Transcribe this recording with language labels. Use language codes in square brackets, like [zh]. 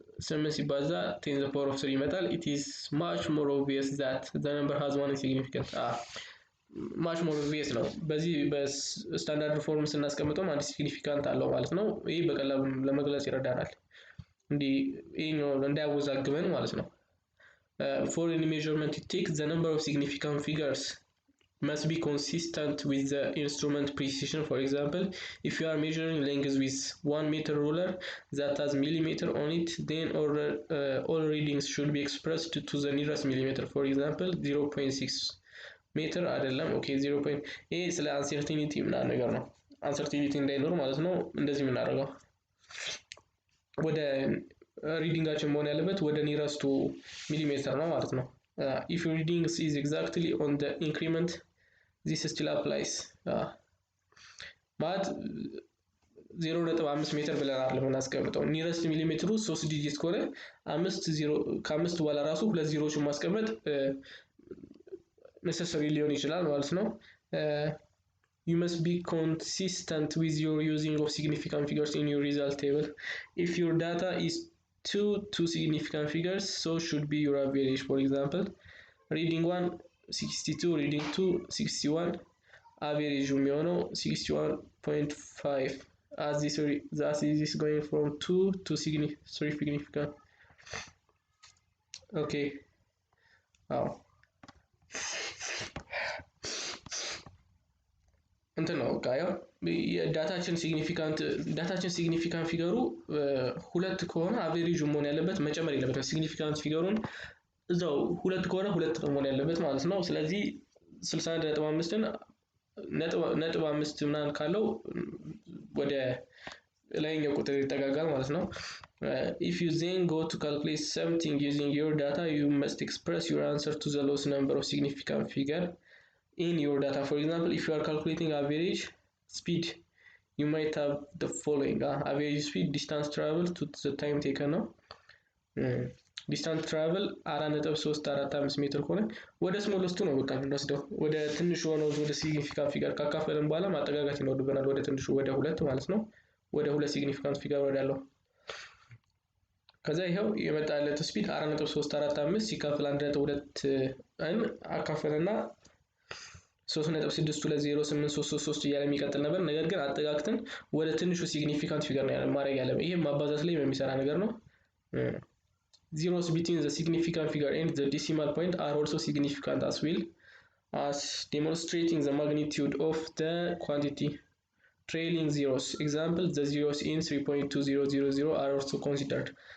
[en] 8 [am] ሲባዛ [en] 10 to the power of 3 [am] ይመጣል። [en] it is much more obvious that the number has one significant much more obvious [am] ነው። በዚህ በስታንዳርድ ፎርም ስናስቀምጠው አንድ ሲግኒፊካንት አለው ማለት ነው። [en] ይሄ በቀላሉ ለመግለጽ ይረዳናል እንዴ ይሄኛው እንዳያወዛግበን ማለት ነው። for any measurement it takes the number of significant figures must be consistent with the instrument precision. for example if you are measuring length with 1 meter ruler that has millimeter on it then all readings should be expressed to the nearest millimeter. for example 0.6 [am] ሜትር አይደለም ኦኬ [en] 0. [am] ይሄ ስለ አንሰርቲኒቲ ምናምን ነገር ነው። አንሰርቲኒቲ እንዳይኖር ማለት ነው እንደዚህ የምናደርገው ወደ ሪዲንጋችን መሆን ያለበት ወደ ኒረስቱ ሚሊሜትር ነው ማለት ነው። [en] if your reading is exactly on the increment this still applies [am] ማለት 0.5 ሜትር ብለን አይደለም እናስቀምጠው ኒረስት ሚሊሜትሩ 3 ዲጂት ከሆነ 5 ከ5 በኋላ ራሱ ሁለት ዜሮዎችን ማስቀመጥ necessary ሊሆን ይችላል ማለት ነው። [en] you must be consistent with your using of significant figures in your result table. If your data is two significant figures, so should be your average. For example, reading 1 62, reading 2 61, average [am] የሚሆነው [en] 61.5 as this is going from 2 to significant. Okay. Wow. [am] እንትን ነው ጋዮ ዳታችን ሲግኒፊካንት ፊገሩ ሁለት ከሆነ አቨሬጁ መሆን ያለበት መጨመር የለበትም። ሲግኒፊካንት ፊገሩን እዛው ሁለት ከሆነ ሁለት ነው መሆን ያለበት ማለት ነው። ስለዚህ 61.5ን ነጥብ 5 ምናምን ካለው ወደ ላይኛው ቁጥር ይጠጋጋል ማለት ነው። [en] If you then go to calculate something using your data, you must express your answer to the lowest number of significant figure in your data. For example, if you are calculating average speed, you might have the following. Average speed, distance travel to the time taken [am] ነው። ዲስታንስ ትራቨል 4.345 ሜትር ከሆነ ወደ ስሞለስቱ ነው በቃ እንወስደው። ወደ ትንሹ ሆነው ወደ ሲግኒፊካንት ፊገር ካካፈልን በኋላ ማጠጋጋት ይኖርብናል። ወደ ትንሹ ወደ 2 ማለት ነው። ወደ 2 ሲግኒፊካንት ፊገር ወዳለው ከዛ ይሄው የመጣለት ስፒድ 4.345 ሲካፈል 1.2 አካፈለና 3.6208333 እያለ የሚቀጥል ነበር። ነገር ግን አጠጋግተን ወደ ትንሹ ሲግኒፊካንት ፊገር ነው ማድረግ ያለብን። ይሄም ማባዛት ላይ የሚሰራ ነገር ነው። [en] Zeros between the significant figure and the decimal point are also significant as well as demonstrating the magnitude of the quantity. Trailing zeros. Example, the zeros in 3.2000 are also considered.